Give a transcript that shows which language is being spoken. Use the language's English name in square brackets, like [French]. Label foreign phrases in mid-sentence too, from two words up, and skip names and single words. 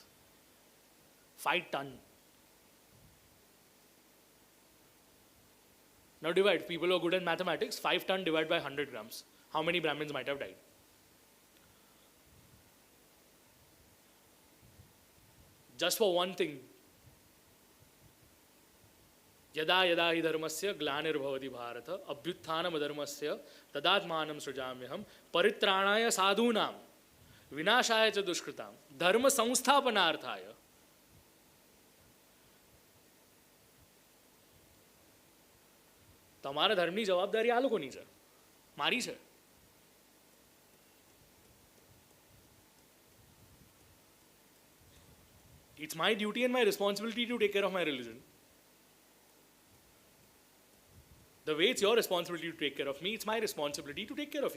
[English] 5 tons. Now divide. People who are good at mathematics, 5 tons divided by 100 grams. How many Brahmins might have died? Just for one thing. [Sanskrit] यदा यदा हि धर्मस्य ग्लानिर्भवति भारत अभ्युत्थानम् अधर्मस्य तदात्मानं सृजाम्यहम् परित्राणाय साधूनाम् विनाशाय च दुष्कृताम् धर्म संस्थापनार्थाय. [Gujarati] તમારા ધર્મની જવાબદારી આ લોકોની છે, મારી છે. [English] It's my duty and my responsibility to take care of my religion. The way it's your responsibility to take care of me, it's my responsibility to take care of you.